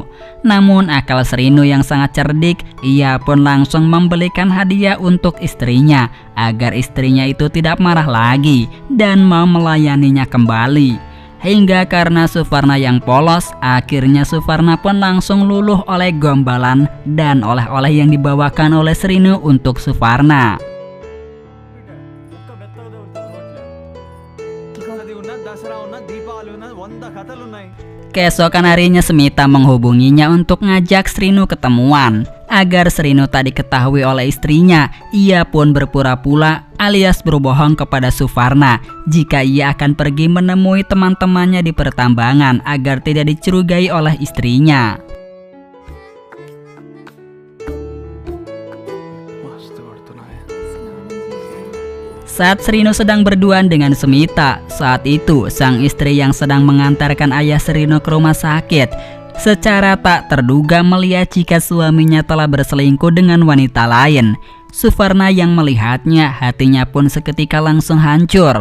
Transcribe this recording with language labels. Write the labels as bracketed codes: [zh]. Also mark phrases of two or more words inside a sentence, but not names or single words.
[id] Namun akal Srinu yang sangat cerdik, ia pun langsung membelikan hadiah untuk istrinya agar istrinya itu tidak marah lagi dan mau melayaninya kembali. Hingga karena Suvarna yang polos, akhirnya Suvarna pun langsung luluh oleh gombalan dan oleh-oleh yang dibawakan oleh Srinu untuk Suvarna. [te] ఒక్క మెత్తగా తగులుతుంది. అది ఉన్న దసరా ఉన్న దీపావళి ఉన్న 100 కథలు ఉన్నాయి. [id] Keesokan harinya Smita menghubunginya untuk ngajak Srinu ketemuan. Agar Srinu tak diketahui oleh istrinya, ia pun berpura-pura alias berbohong kepada Suvarna jika ia akan pergi menemui teman-temannya di pertambangan agar tidak dicurigai oleh istrinya. [te] మస్తు కొడుతున్నాయి. [id] Saat Srinu sedang berduaan dengan Smita, saat itu sang istri yang sedang mengantarkan ayah Srinu ke rumah sakit secara tak terduga melihat jika suaminya telah berselingkuh dengan wanita lain. Suvarna yang melihatnya, hatinya pun seketika langsung hancur.